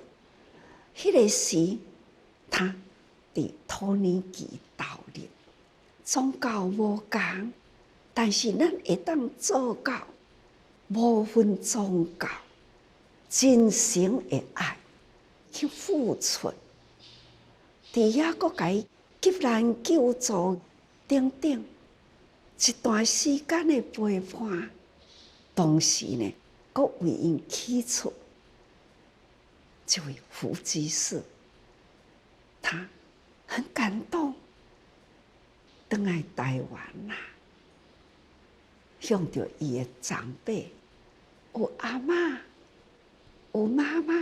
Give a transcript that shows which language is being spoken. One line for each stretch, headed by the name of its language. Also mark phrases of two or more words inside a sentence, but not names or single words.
Min Nan Chinese: 迄个时，他伫土耳其投入，宗教无共，但是咱会当做到无分宗教，真诚的爱。去付出，伫遐搁甲伊急难救助等等，一段时间的陪伴，同时呢，搁为因起厝。这位胡居士，他很感动，回来台湾啦，向着伊的长辈，有阿嬷，有妈妈。